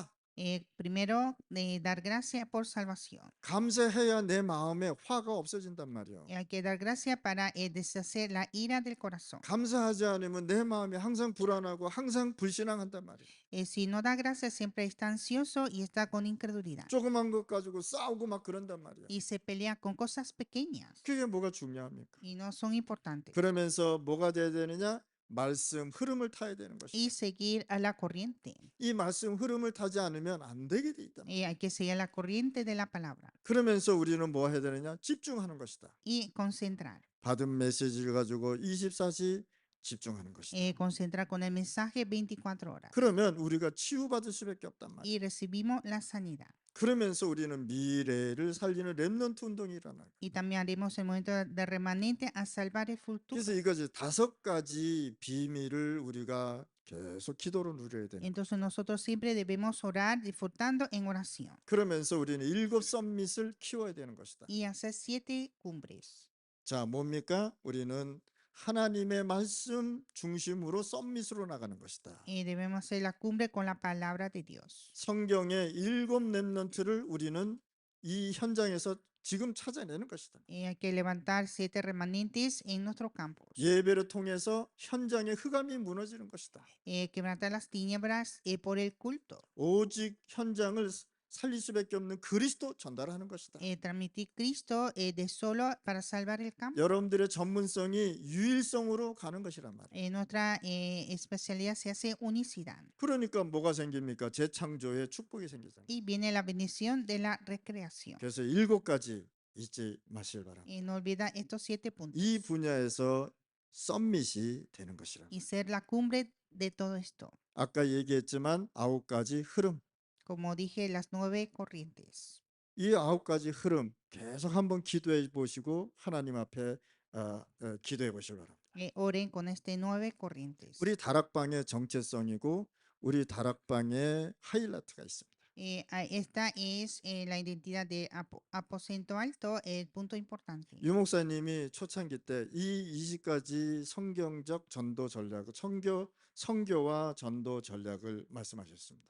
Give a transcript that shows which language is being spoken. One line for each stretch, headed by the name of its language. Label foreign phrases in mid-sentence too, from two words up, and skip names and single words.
Spanish: Primero, dar gracias por salvación.
Korean: 감사해야 내 마음에 화가 없어진단 말이에요.
Spanish: Hay que dar gracias para deshacer la ira del corazón.
Korean: 감사하지 않으면 내 마음이 항상 불안하고 항상 불신앙한단 말이에요.
Spanish: Si no da gracias, siempre está ansioso y está con incredulidad.
Korean: 조그만 것 가지고 싸우고 막 그런단 말이에요.
Spanish: Y se pelea con cosas pequeñas
Korean: 그게 뭐가 중요합니까?
Spanish: y no son importantes.
Korean: 그러면서 뭐가 돼야 되느냐? 말씀 흐름을 타야 되는 것이죠.
Spanish: Y seguir a la corriente.
Korean: 이 말씀 흐름을 타지 않으면 안 되게 돼 있다.
Spanish: Hay que seguir la corriente de la palabra
Korean: 그러면서 우리는 뭐 해야 되느냐? 집중하는 것이다.
Spanish: y concentrar.
Korean: 받은 메시지를 가지고 24시 집중하는 것이다.
Spanish: Concentrar con el mensaje 24 horas.
Korean: 그러면 우리가 치유받을 수밖에 없단 말이에요.
Spanish: Y recibimos la sanidad.
Korean: 그러면서 우리는 미래를 살리는 렘넌트 운동이 일어나요.
Spanish: Y también haremos el momento de remanente a salvar el futuro.
Korean: 그래서 이것이 5가지 비밀을 우리가 계속 기도로 누려야 되는 거예요.
Spanish: Entonces nosotros siempre debemos orar disfrutando en oración
Korean: 그러면서 우리는 7 썸밋을 키워야 되는 것이다.
Spanish: y hacer 7 cumbres.
Korean: 자, 뭡니까? 우리는 하나님의 말씀 중심으로 썸밋으로 나가는 것이다.
Spanish: Debemos hacer la cumbre con la palabra de Dios.
Korean: 성경의 7 렘넌트를 우리는 이 현장에서 지금 찾아내는 것이다.
Spanish: Hay que levantar 7 remanentes en nuestros campos.
Korean: 예배를 통해서 현장의 흑암이 무너지는 것이다.
Spanish: Quebrantar las tinieblas por el culto.
Korean: 오직 현장을 살릴 수밖에 없는 그리스도 전달하는 것이다.
Spanish: Transmitir Cristo de solo para salvar el campo.
Korean: 여러분들의 전문성이 유일성으로 가는 것이란 말이에요.
Spanish: Nuestra especialidad se hace unicidad.
Korean: 그러니까 뭐가 생깁니까? 재창조의 축복이 생기잖아요.
Spanish: Y viene la bendición de la recreación.
Korean: 그래서 7가지 잊지 마시길 바랍니다.
Spanish: No olvida estos 7 puntos.
Korean: 이 분야에서 썸밋이 되는 것이란
Spanish: Y
Korean: 말이에요.
Spanish: ser la cumbre de todo esto.
Korean: 아까 얘기했지만 9가지 흐름.
Spanish: Como dije, las 9 corrientes.
Korean: 이 9가지 흐름 계속 한번 기도해 보시고 하나님 앞에 기도해 보시기 바랍니다.
Spanish: Oren con este 9 corrientes.
Korean: 우리 다락방의 정체성이고 우리 다락방의 하이라이트가 있습니다.
Spanish: Esta es la identidad de aposento alto, el punto importante.
Korean: 유 목사님이 초창기 때 이 20가지 성경적 전도 전략, 성교와 전도 전략을 말씀하셨습니다.